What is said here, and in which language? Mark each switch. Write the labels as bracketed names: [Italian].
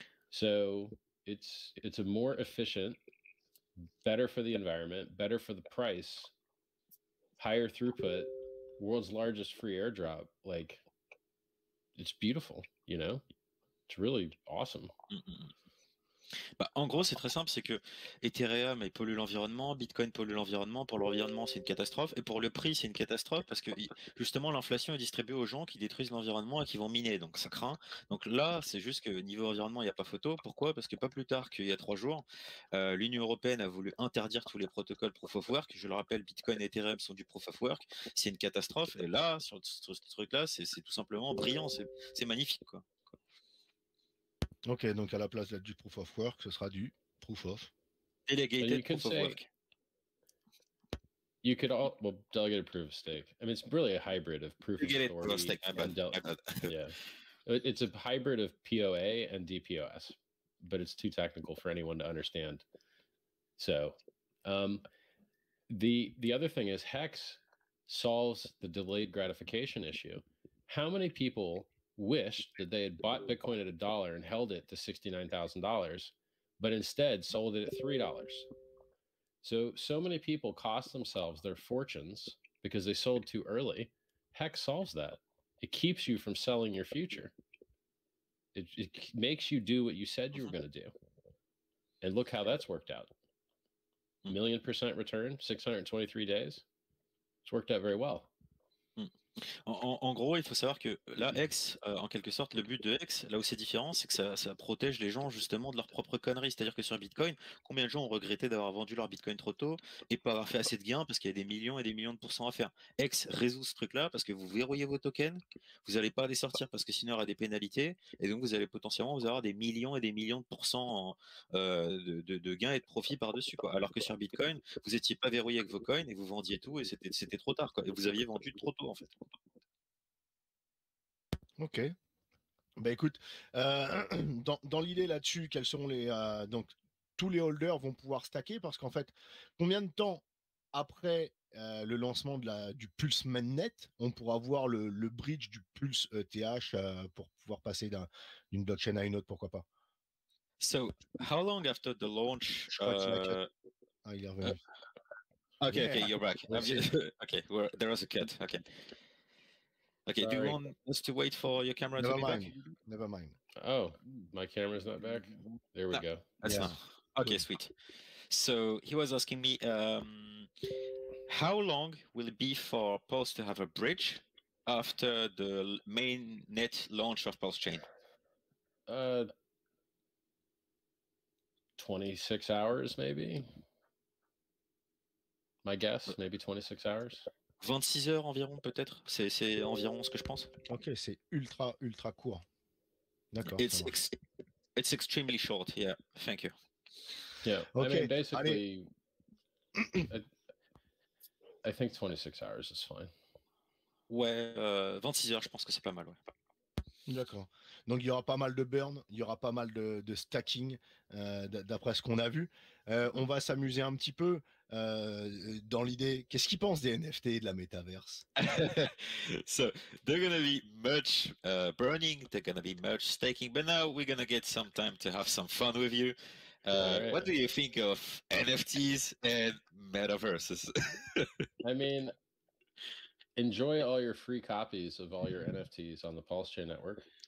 [English] So it's a more efficient, better for the environment, better for the price, higher throughput, world's largest free airdrop. Like, it's beautiful, you know? It's really awesome. [French] Bah, en gros, c'est très simple, c'est que Ethereum il pollue l'environnement, Bitcoin pollue l'environnement. Pour l'environnement, c'est une catastrophe, et pour le prix, c'est une catastrophe parce que justement, l'inflation est distribuée aux gens qui détruisent l'environnement et qui vont miner, donc ça craint. Donc là, c'est juste que niveau environnement, il n'y a pas photo. Pourquoi? Parce que pas plus tard qu'il y a 3 jours, l'Union européenne a voulu interdire tous les protocoles Proof of Work. Je le rappelle, Bitcoin et Ethereum sont du Proof of Work. C'est une catastrophe. Et là, sur ce truc-là, c'est tout simplement brillant. C'est magnifique, quoi. Ok, donc à la place du proof of work, ce sera du proof of [English] Delegated Proof of Work. You could all delegated proof of stake. I mean, it's really a hybrid of proof of authority. Yeah, it's a hybrid of POA and DPoS, but it's too technical for anyone to understand. So, the other thing is Hex solves the delayed gratification issue. How many people wished that they had bought Bitcoin at $1 and held it to $69,000, but instead sold it at $3? So many people cost themselves their fortunes because they sold too early. Hex solves that. It keeps you from selling your future. It makes you do what you said you were going to do. And look how that's worked out. 1,000,000% return, 623 days. It's worked out very well. [French] En gros, il faut savoir que là, X, en quelque sorte, le but de X, là où c'est différent, c'est que ça protège les gens justement de leurs propres conneries. C'est-à-dire que sur Bitcoin, combien de gens ont regretté d'avoir vendu leur Bitcoin trop tôt et pas avoir fait assez de gains parce qu'il y a des millions et des millions de pourcents à faire. X résout ce truc-là parce que vous verrouillez vos tokens, vous n'allez pas les sortir parce que sinon il y aura des pénalités, et donc vous allez potentiellement vous avoir des millions et des millions de pourcents de gains et de profits par-dessus, quoi. Alors que sur Bitcoin, vous n'étiez pas verrouillé avec vos coins et vous vendiez tout et c'était trop tard, quoi. Et vous aviez vendu trop tôt, en fait. Ok. Bah écoute, dans l'idée là-dessus, quels sont les donc tous les holders vont pouvoir stacker, parce qu'en fait, combien de temps après le lancement du Pulse Mainnet, on pourra voir le bridge du Pulse ETH pour pouvoir passer d'une blockchain à une autre, pourquoi pas? [English] So, how long after the launch? [French] Il est revenu. [English] Okay, yeah. Okay, you're back. Okay, there was a cut. Okay. Okay, Sorry. do you want us to wait for your camera to be back? Never mind. Oh, my camera's not back? There we go. That's not. Okay, sweet. So he was asking me, how long will it be for Pulse to have a bridge after the main net launch of PulseChain? 26 hours, maybe. My guess, maybe 26 hours. [French] 26 heures environ, peut-être. C'est environ ce que je pense. Ok, c'est ultra court. D'accord. [English] It's extremely short. Yeah, thank you. Yeah. Okay. I mean, basically, I think 26 hours is fine. [French] Ouais, 26 heures, je pense que c'est pas mal, ouais. D'accord. Donc il y aura pas mal de burn, il y aura pas mal de stacking, d'après ce qu'on a vu. On va s'amuser un petit peu dans l'idée. Qu'est-ce qu'ils pensent des NFT et de la métaverse? [English] So they're gonna be much burning, they're gonna be much staking, but now we're gonna get some time to have some fun with you. Right. What do you think of NFTs and metaverses? I mean, enjoy all your free copies of all your NFTs on the PulseChain network.